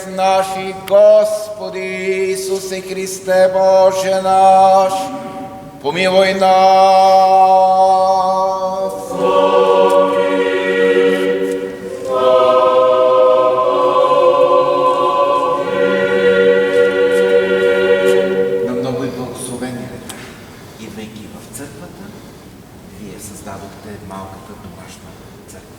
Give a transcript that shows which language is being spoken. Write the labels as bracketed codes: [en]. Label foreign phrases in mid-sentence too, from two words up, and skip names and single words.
[bg] наш и Господи Исусе Христе Боже наш, помилуй нас. На много и благословени лета, идвайки в църквата, вие създадохте малката домашна църква.